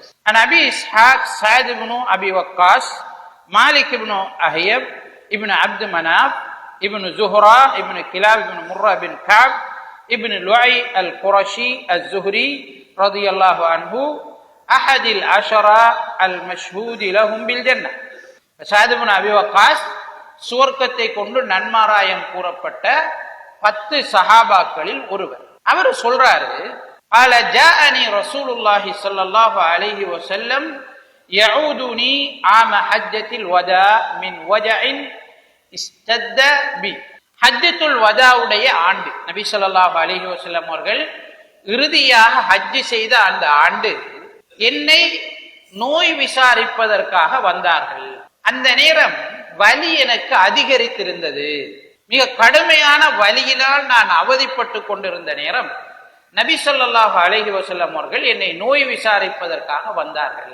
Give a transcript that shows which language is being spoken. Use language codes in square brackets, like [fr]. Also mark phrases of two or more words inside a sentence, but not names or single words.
[ar] அபி இஸ்ஹாக் சஅத் இப்னு அபி வக்காஸ் மாலிக் இப்னு அஹ்யப் இப்னு அப்து மனாப் இப்னு ஜுஹ்ரா இப்னு கிலாப் இப்னு முர்ரா பின் கஅப் இப்னு லுஐ அல் குரஷி அஸ்-ஸுஹ்ரி رضي الله عنه أحد العشرة المشهود لهم بالجنة. [ta] சஅத் இப்னு அபி வக்காஸ் சுவர்க்கத்தை கொண்டு நன்மாராயம் கூறப்பட்ட 10 சஹாபாக்களில் ஒருவர். அவர் சொல்றாரு, [ar] قال جاءني رسول الله صلى الله عليه وسلم يعودني عام حجة الوداع من وجع اشتد بي. [ta] ஹஜ்ஜத்துல் வதாவுடைய ஆண்டு, நபி [ar] صلى الله عليه وسلم [ta] அவர்கள் இறுதியாக ஹஜ் செய்த அந்த ஆண்டு என்னை நோய் விசாரிப்பதற்காக வந்தார்கள். அந்த நேரம் வலி எனக்கு அதிகரித்திருந்தது, மிக கடுமையான வலியினால் நான் அவதிப்பட்டு கொண்டிருந்த நேரம் நபி [ar] صلى الله عليه وسلم [ta] அவர்கள் என்னை நோய் விசாரிப்பதற்காக வந்தார்கள்.